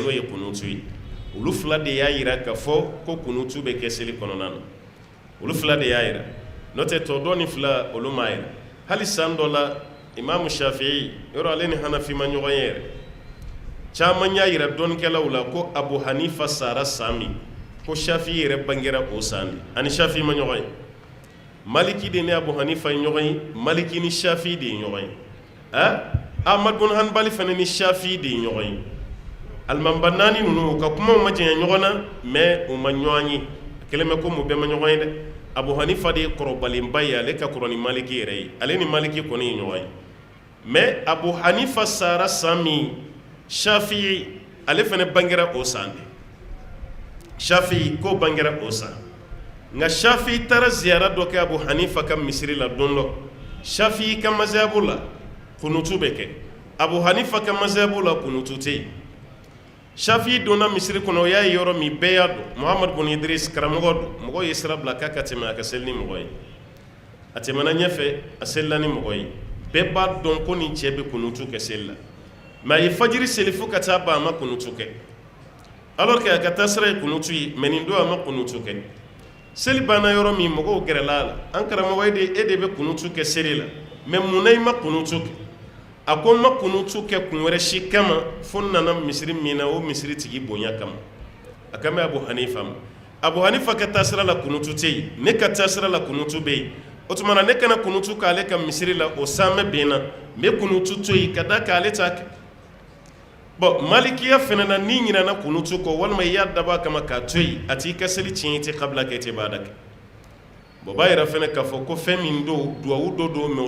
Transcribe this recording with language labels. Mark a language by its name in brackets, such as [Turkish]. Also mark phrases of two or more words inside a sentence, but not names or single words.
[Bambara] n'o ye kunutu ye olu fila de y'a yira k'a fɔ ko kunutu bɛ kɛ seli kɔnɔna na olu fila de y'a yira n'o tɛ tɔ dɔ ni fila olu m'a yira hali san dɔ la imamu shafi'i yɔrɔ ale ni hanafi ma ɲɔgɔn ye yɛrɛ caman y'a yira dɔnnikɛlaw la ko abu hanifa sara san min ko shafi'i yɛrɛ bangera o san de ani shafi'i ma ɲɔgɔn ye maliki de ni abu hanifa ye ɲɔgɔn ye maliki ni shafi'i de ye ɲɔgɔn ye ahmad bin hanbali fana ni shafi'i de ye ɲɔgɔn ye alimamba naani ninnu u ka kumaw ma janya ɲɔgɔn na mais u ma ɲɔgɔn ye kelen bɛ ko mu bɛɛ ma ɲɔgɔn ye dɛ abu hanifa de ye kɔrɔbalenba ye ale ka kɔrɔ ni maliki yɛrɛ ye ale ni maliki kɔni ye ɲɔgɔn ye mais abu hanifa sara san min shafi'i ale fana bangera o san de shafi'i ko bangera o san nka shafi'i taara ziyara dɔ kɛ abu hanifa ka misiri la don dɔ shafi'i ka mazhabu la kunutu bɛ kɛ abu hanifa ka mazhabu la kunutu tɛ yen shafi'i donna misiri kɔnɔ o y'a ye yɔrɔ min bɛɛ y'a dɔn muhamadu bin idris karamɔgɔ don mɔgɔw ye sira bila k'a ka tɛmɛ a ka seli ni mɔgɔ ye a tɛmɛna ɲɛfɛ a selila ni mɔgɔ ye bɛɛ b'a dɔn ko nin cɛ bɛ kunutu kɛ seli la mais a ye fajiri seli fo ka taa ban a ma kunutu kɛ [French] alors que [Bambara] a ka taa sira ye kunutu ye mais nin don a ma kunutu kɛ seli banna yɔrɔ min mɔgɔw gɛrɛla a la an karamɔgɔ e de bɛ kunutu kɛ seli la mais munna i ma kunutu kɛ a ko n ma kunutu kɛ kun wɛrɛ si kama fo n nana misiri min na o misiri tigi bonya kama a kan bɛ abu hanifa ma abu hanifa ka taasira la kunutu tɛ yen ne ka taasira la kunutu bɛ yen o tuma na ne kana kunutu k'ale ka misiri la o sanmɛ bɛn na n bɛ kunutu to yen ka da k'ale t'a kɛ bon malikiya fana na n'i ɲinɛna kunutu kɔ walima i y'a dabɔ a kama k'a to yen a t'i ka seli tiɲɛ i tɛ kabila kɛ i tɛ baada kɛ bon b'a yɛrɛ fana k'a fɔ ko fɛn min don duwawu dɔ don mais o